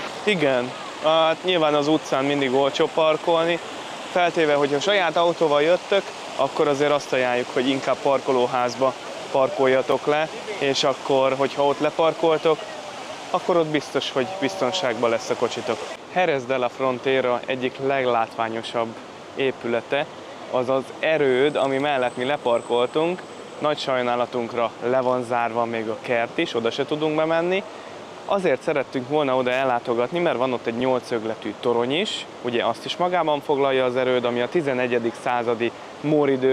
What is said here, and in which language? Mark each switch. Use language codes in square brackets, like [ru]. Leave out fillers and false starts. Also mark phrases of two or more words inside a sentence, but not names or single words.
[hu] Igen, hát nyilván az utcán mindig olcsó parkolni, feltéve, hogyha saját autóval jöttök, akkor azért azt ajánljuk, hogy inkább parkolóházba parkoljatok le, és akkor, hogyha ott leparkoltok, akkor ott biztos, hogy biztonságban lesz a kocsitok. Jerez de la Frontera egyik leglátványosabb épülete, az az erőd, ami mellett mi leparkoltunk. Nagy sajnálatunkra le van zárva még a kert is, oda se tudunk bemenni. Azért szerettünk volna oda ellátogatni, mert van ott egy 8-szögletű torony is, ugye azt is magában foglalja az erőd, ami a 11.